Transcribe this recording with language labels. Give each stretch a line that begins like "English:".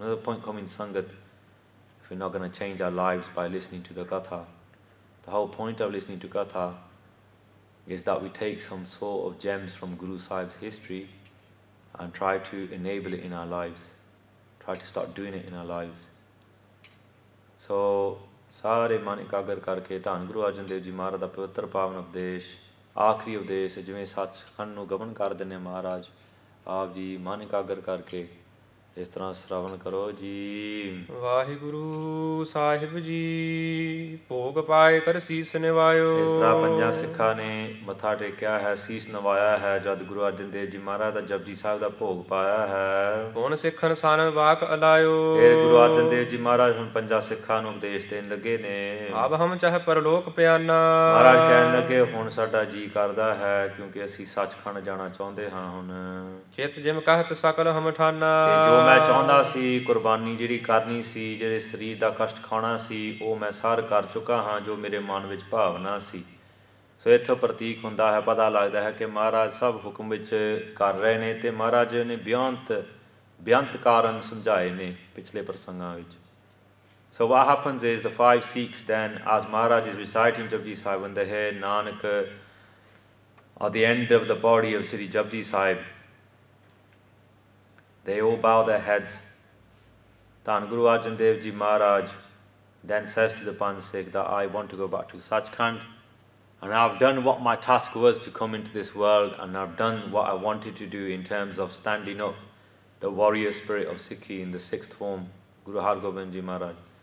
English: Another point coming Sangat, if we're not going to change our lives by listening to the Katha. The whole point of listening to Katha is that we take some sort of gems from Guru Sahib's history and try to enable it in our lives. Try to start doing it in our lives. So,
Punjabi: ਸਾਰੇ ਮਨ ਇਕਾਗਰ ਕਰਕੇ ਧੰਨ ਗੁਰੂ ਅਰਜਨ ਦੇਵ ਜੀ ਮਹਾਰਾਜ ਦਾ ਪਵਿੱਤਰ ਪਾਵਨ ਉਪਦੇਸ਼, ਆਖਰੀ ਉਪਦੇਸ਼ ਜਿਵੇਂ ਸੱਚਖੰਡ ਨੂੰ ਗਮਨ ਕਰ ਦਿੰਦੇ ਮਹਾਰਾਜ, ਆਪ ਜੀ ਮਨ ਇਕਾਗਰ ਕਰਕੇ ਇਸ ਤਰ੍ਹਾਂ ਸ਼ਰਵਣ ਕਰੋ ਜੀ। ਵਾਹਿਗੁਰੂ ਸਾਹਿਬ ਜੀ ਭੋਗ ਪਾਏ ਕਰ ਸੀਸ ਨਿਵਾਇਓ। ਇਸ ਤਰ੍ਹਾਂ 5 ਸਿੱਖਾਂ ਨੇ ਮੱਥਾ ਟੇਕਿਆ ਹੈ, ਸੀਸ ਨਵਾਇਆ ਹੈ ਜਦ ਗੁਰੂ ਅਰਜਨ ਦੇਵ ਜੀ ਮਹਾਰਾਜ ਦਾ ਜਪਜੀ ਸਾਹਿਬ ਦਾ ਭੋਗ ਪਾਇਆ ਹੈ। ਹੁਣ ਸਿੱਖਨ ਸਨ ਵਾਕ ਅਲਾਇਓ। ਫਿਰ ਗੁਰੂ ਅਰਜਨ ਦੇਵ ਜੀ ਮਹਾਰਾਜ ਹੁਣ 5 ਸਿੱਖਾਂ ਨੂੰ ਉਪਦੇਸ਼ ਦੇਣ ਲੱਗੇ ਨੇ। ਆਬ ਹਮ ਚਾਹੇ ਪਰਲੋਕ ਪਿਆਨਾ। ਮਹਾਰਾਜ ਕਹਿਣ ਲੱਗੇ ਹੁਣ ਸਾਡਾ ਜੀ ਕਰਦਾ ਹੈ ਕਿਉਂਕਿ ਅਸੀਂ ਸੱਚਖੰਡ ਜਾਣਾ ਚਾਹੁੰਦੇ ਹਾਂ। ਹੁਣ ਚਿਤ ਜਿਮ ਕਹਿਤ ਸਕਲ ਹਮ ਠਾਨਾ। ਜੋ ਮੈਂ ਚਾਹੁੰਦਾ ਸੀ, ਕੁਰਬਾਨੀ ਜਿਹੜੀ ਕਰਨੀ ਸੀ, ਜਿਹੜੇ ਸਰੀਰ ਦਾ ਕਸ਼ਟ ਖਾਣਾ ਸੀ, ਉਹ ਮੈਂ ਸਾਰ ਕਰ ਚੁੱਕਾ ਹਾਂ ਜੋ ਮੇਰੇ ਮਨ ਵਿੱਚ ਭਾਵਨਾ ਸੀ। ਸੋ ਇੱਥੋਂ ਪ੍ਰਤੀਕ ਹੁੰਦਾ ਹੈ, ਪਤਾ ਲੱਗਦਾ ਹੈ ਕਿ ਮਹਾਰਾਜ ਸਭ ਹੁਕਮ ਵਿੱਚ ਕਰ ਰਹੇ ਨੇ ਅਤੇ ਮਹਾਰਾਜ ਨੇ ਬੇਅੰਤ ਕਾਰਨ ਸਮਝਾਏ ਨੇ ਪਿਛਲੇ ਪ੍ਰਸੰਗਾਂ ਵਿੱਚ।
English: So what happens is the 5 Sikhs then, as Maharaj is reciting Japji Sahib, when they hear Nanak at the end of the body of Sri Japji Sahib, they all bow their heads. Dhan Guru Arjan Dev Ji Maharaj then says to the Panj Sikh that I want to go back to Sachkhand, and I've done what my task was to come into this world, and I've done what I wanted to do in terms of standing up the warrior spirit of Sikhi in the 6th form, Guru Har Gobind Ji Maharaj.